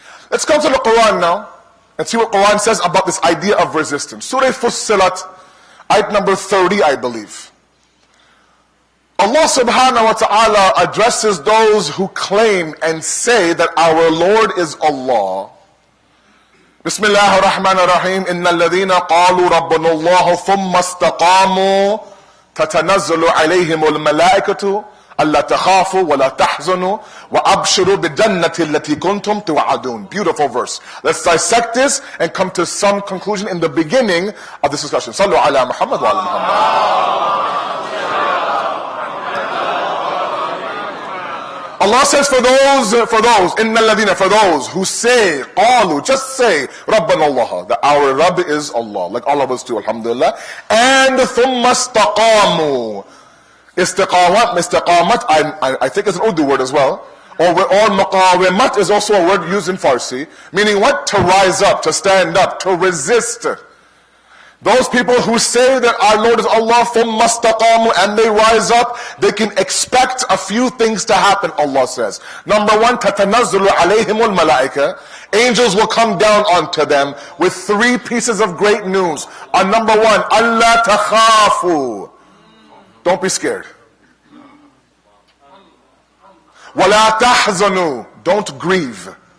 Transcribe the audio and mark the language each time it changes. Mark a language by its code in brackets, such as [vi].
[en] Let's come to the Quran now and see what Quran says about this idea of resistance. Surah Fussilat, ayat number 30, I believe. Allah subhanahu wa ta'ala addresses those who claim and say that our Lord is Allah. [ar] بسم الله الرحمن الرحيم إن الذين قالوا ربنا الله ثم استقاموا تتنزل عليهم الملائكة ألا تخافوا ولا تحزنوا وأبشروا بالجنة التي كنتم توعدون. [en] Beautiful verse. Let's dissect this and come to some conclusion in the beginning of this discussion. [ar] صلوا على محمد وعلى محمد. [en] Allah says for those, [ar] إِنَّ الَّذِينَ, [en] for those who say, [ar] قَالُوا, [en] just say, [ar] رَبَّنَا اللَّهَ, [en] that our Rabb is Allah, like all of us do, alhamdulillah. And [ar] ثُمَّ اسْتَقَامُوا. [en] Istiqamat, I think it's an Urdu word as well. Or maqawimat is also a word used in Farsi, meaning what? To rise up, to stand up, to resist. Those people who say that our Lord is Allah, [ar] ثُمَّ اسْتَقَامُوا, [en] and they rise up, they can expect a few things to happen, Allah says. Number one, [ar] تَتَنَزُّلُ عَلَيْهِمُ الْمَلَائِكَةِ. [en] Angels will come down onto them with 3 pieces of great news. Number one, [ar] أَلَّا تَخَافُوا. [en] Don't be scared. [ar] وَلَا تَحْزَنُوا. [en] Don't grieve.